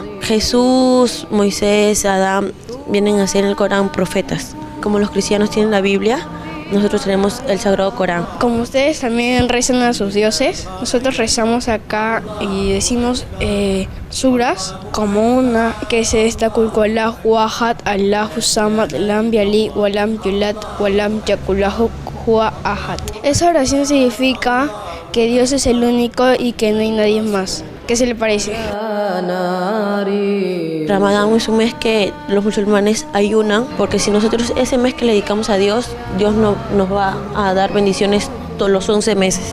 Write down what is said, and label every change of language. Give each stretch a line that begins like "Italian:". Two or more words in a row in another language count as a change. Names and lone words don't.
Spanish: Jesús, Moisés, Adán vienen a ser en el Corán profetas. Como los cristianos tienen la Biblia, nosotros tenemos el Sagrado Corán. Como ustedes también rezan a sus dioses, nosotros rezamos acá y decimos suras como una que se destaca
Arabic: الله أحد، الله صمد، لم يلد، ولم يولد، ولم يكن له كفوا أحد.
Spanish: Esa oración significa que Dios es el único y que no hay nadie más. ¿Qué se le parece? Ramadán es un mes que los musulmanes ayunan, porque si nosotros ese mes que le dedicamos a Dios, Dios no, nos va a dar bendiciones todos los 11 meses.